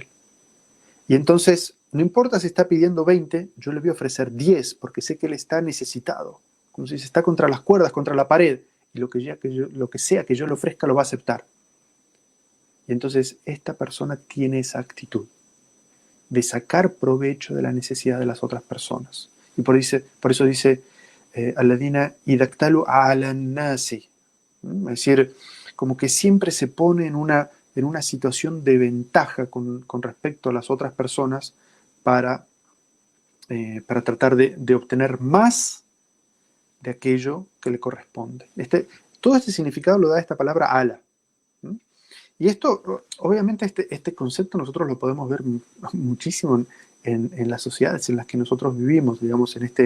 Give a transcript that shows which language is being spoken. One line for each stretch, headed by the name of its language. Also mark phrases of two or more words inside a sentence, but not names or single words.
Spanish: Y entonces, no importa si está pidiendo 20, yo le voy a ofrecer 10, porque sé que él está necesitado. Como si se está contra las cuerdas, contra la pared, y lo que sea que yo le ofrezca lo va a aceptar. Y entonces, esta persona tiene esa actitud de sacar provecho de la necesidad de las otras personas. Y por eso dice,
Arabic: الذين إذا اكتالوا على الناس.
Spanish: Es decir, como que siempre se pone en una situación de ventaja con respecto a las otras personas para tratar de obtener más de aquello que le corresponde. Todo este significado lo da esta palabra ala. Y esto, obviamente, este concepto nosotros lo podemos ver muchísimo en las sociedades en las que nosotros vivimos, digamos, en este